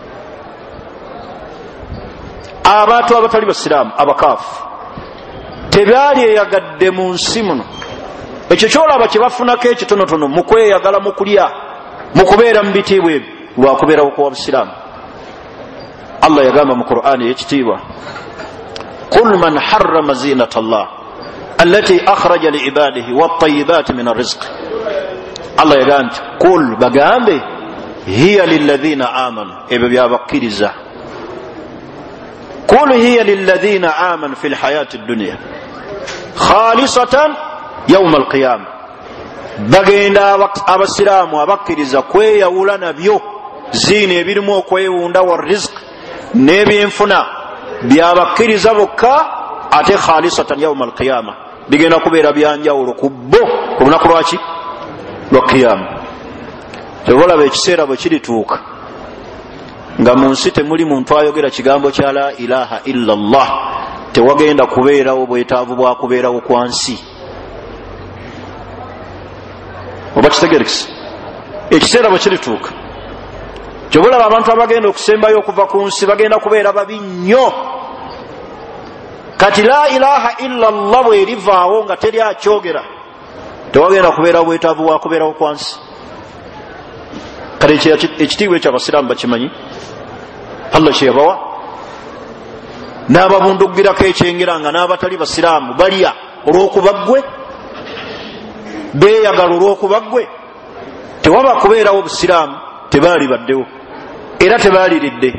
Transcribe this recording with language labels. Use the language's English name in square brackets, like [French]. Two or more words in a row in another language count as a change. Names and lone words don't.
[Ganda] abantu abatali basiraamu abakaafu tebaalyeyagadde mu nsi muno ekyo kyolaba kye bafunako ekitonotono mu kweyagala mu kulya mu kubeera mu bitiibwa ebyo lwakubeerawo kuwa busiraamu Allah yagamba mu Qur'ani ekitiibwa [Arabic] قل من حرم زينة الله التي أخرج لعباده والطيبات من الرزق [Ganda] Allah yagamba nti qul bagambe [Arabic] هي للذين آمنوا [Ganda] ebyo byabakkiriza [Arabic] قل هي للذين آمنوا في الحياة الدنيا خالصة يوم القيامة [Ganda] bagenda abasiraamu abakkiriza kweyawula nabyo ziina ebirimu okwewunda [Arabic] ورزق [Ganda] n'ebyenfuna byabakkiriza bokka ate [Arabic] خالصة يوم القيامة [Ganda] bigenda kubeera byanjawulo ku bo ku lunaku lwaki lwa qiyama tebolaba ekiseera bwe kirituuka nga mu nsi temuli muntu ayogera kigambo kya [Arabic] لا إله إلا الله [Ganda] tewagenda kubeerawo bwetaavu bwa kubeerawo kwa nsi oba kitegerekisa ekiseera bwe kirituuka kyobulaba abantu abagenda okusembayo okuva ku nsi bagenda kubeera babi nnyo kati [Arabic] لا إله إلا الله [Ganda] bwerivaawo nga teri akyogera tewagenda kubeerawo bwetaavu bwa kubeerawo kwa nsi kale ekitiibwa ekyo abasiraamu bakimanyi Allah kye yabawa n'ababunduggirako ekyengera nga n'abatali basiraamu balya olw'okuba ggwe beeyagala olw'okuba ggwe tewaba kubeerawo obusiraamu tebaali baddewo era tebaaliridde